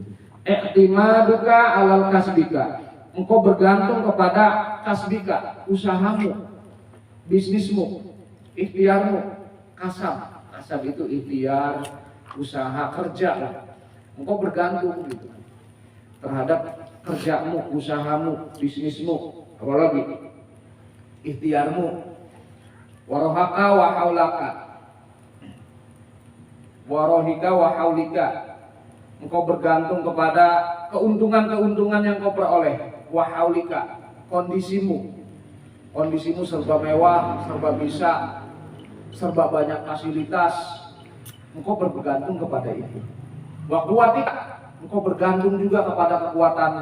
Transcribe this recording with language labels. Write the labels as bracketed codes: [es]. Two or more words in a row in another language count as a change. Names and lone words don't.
[ar] اعتمادك على كسبك. [id] Engkau bergantung kepada kasbika, usahamu, bisnismu, ikhtiarmu, kasab. Kasab itu ikhtiar, usaha, kerja. Engkau bergantung gitu terhadap kerjamu, usahamu, bisnismu, apalagi ikhtiarmu, [ar] ربحك وحولك ربحك وحولك. [id] Engkau bergantung kepada keuntungan-keuntungan yang kau peroleh, wa haulika, kondisimu. Kondisimu serba mewah, serba bisa, serba banyak fasilitas. Engkau bergantung kepada itu. [ar] وقوتك, [id] engkau bergantung juga kepada kekuatanmu.